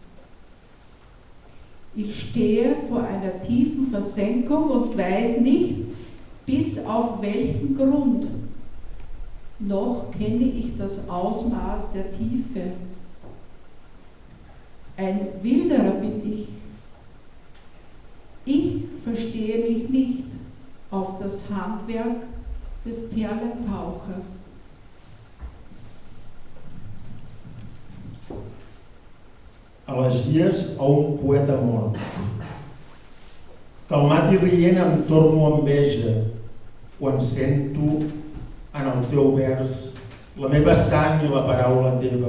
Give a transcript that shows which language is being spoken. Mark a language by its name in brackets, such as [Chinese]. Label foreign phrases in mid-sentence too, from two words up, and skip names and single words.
[German] Ich stehe vor einer tiefen Versenkung und weiß nicht, bis auf welchen Grund. Noch kenne ich das Ausmaß der Tiefe. Ein Wilderer bin ich. Ich verstehe mich nicht auf das Handwerk des Perlentauchers. [Catalan] Elegies a un poeta mort. Calmat i rient em torno a enveja quan sento en el teu vers la meva sang i la paraula teva.